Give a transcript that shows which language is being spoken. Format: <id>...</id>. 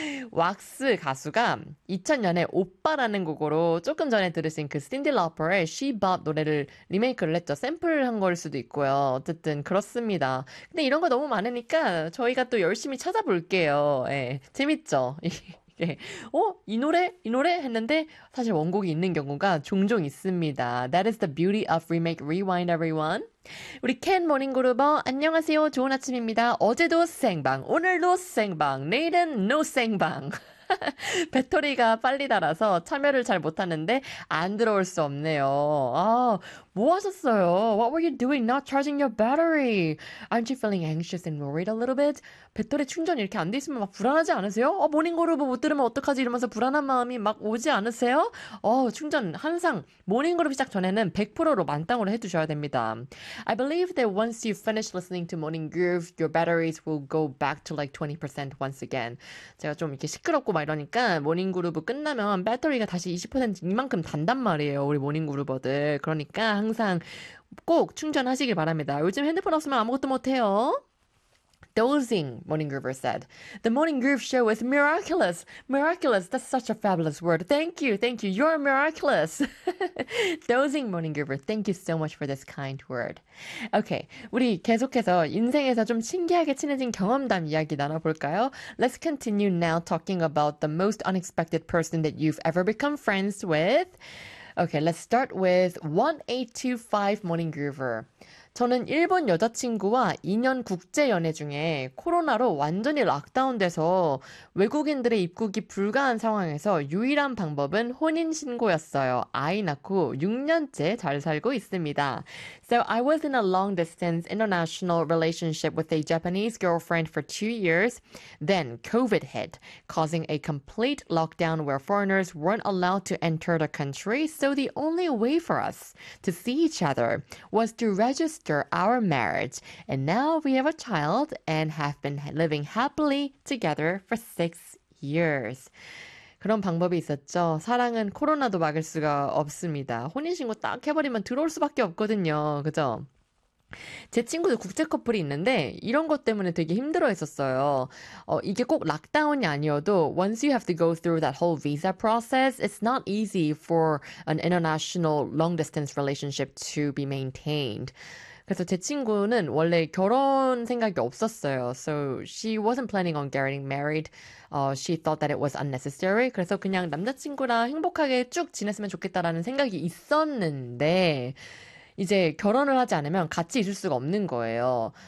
<ko>왁스 가수가 2000년에 오빠라는 곡으로 조금 전에 들으신 그 신디 라퍼의 She Bop 노래를 리메이크를 했죠. 샘플한 걸 수도 있고요. 어쨌든 그렇습니다. 근데 이런 거 너무 많으니까 저희가 또 열심히 찾아볼게요. 예, 네, 재밌죠? 어? 이 노래? 이 노래? 했는데 사실 원곡이 있는 경우가 종종 있습니다.</ko> <en>That is the beauty of Remake Rewind, everyone.</en> <ko>우리 켄 모닝그루버 안녕하세요. 좋은 아침입니다. 어제도 생방, 오늘도 생방, 내일은 노 생방. 배터리가 빨리 닳아서 참여를 잘 못하는데 안 들어올 수 없네요. 아, 뭐 하셨어요?</ko> <en>What were you doing not charging your battery? Aren't you feeling anxious and worried a little bit?</en> <ko>배터리 충전 이렇게 안 돼 있으면 막 불안하지 않으세요? 어, 모닝그룹을 못 들으면 어떡하지? 이러면서 불안한 마음이 막 오지 않으세요? 어, 충전 항상 모닝그룹 시작 전에는 100%로 만땅으로 해두셔야 됩니다. I believe that once you finish listening to Morning Groove, your batteries will go back to like 20% once again. 제가 좀 이렇게 시끄럽고 막 이러니까 모닝그룹 끝나면 배터리가 다시 20% 이만큼 단단 말이에요. 우리 모닝그룹어들. 그러니까 항상 꼭 충전하시길 바랍니다. 요즘 핸드폰 없으면 아무것도 못해요.</ko> <en>Dozing, Morning Groover said. The Morning Groove show is miraculous. Miraculous, that's such a fabulous word. Thank you, thank you. You're miraculous. Dozing, Morning Groover. Thank you so much for this kind word.</en> <ko>Okay, 우리 계속해서 인생에서 좀 신기하게 친해진 경험담 이야기 나눠볼까요?</ko> <en>Let's continue now talking about the most unexpected person that you've ever become friends with. Okay, let's start with 1825 Morning Groover.</en> <ko>저는 일본 여자친구와 2년 국제 연애 중에 코로나로 완전히 락다운돼서 외국인들의 입국이 불가한 상황에서 유일한 방법은 혼인신고였어요. 아이 낳고 6년째 잘 살고 있습니다.</ko> <en>So I was in a long distance international relationship with a Japanese girlfriend for 2 years. Then COVID hit, causing a complete lockdown where foreigners weren't allowed to enter the country. So the only way for us to see each other was to register our marriage, and now we have a child and have been living happily together for 6 years.</en> <ko>그런 방법이 있었죠. 사랑은 코로나도 막을 수가 없습니다. 혼인신고 딱 해버리면 들어올 수밖에 없거든요. 그죠? 제 친구도 국제 커플이 있는데 이런 것 때문에 되게 힘들어했었어요. 이게 꼭 락다운이 아니어도</ko> <en>once you have to go through that whole visa process, it's not easy for an international long distance relationship to be maintained.</en> <ko>그래서 제 친구는 원래 결혼 생각이 없었어요.</ko> <en>So she wasn't planning on getting married. She thought that it was unnecessary.</en> <ko>그래서 그냥 남자친구랑 행복하게 쭉 지냈으면 좋겠다라는 생각이 있었는데 이제 결혼을 하지 않으면 같이 있을 수가 없는 거예요.</ko>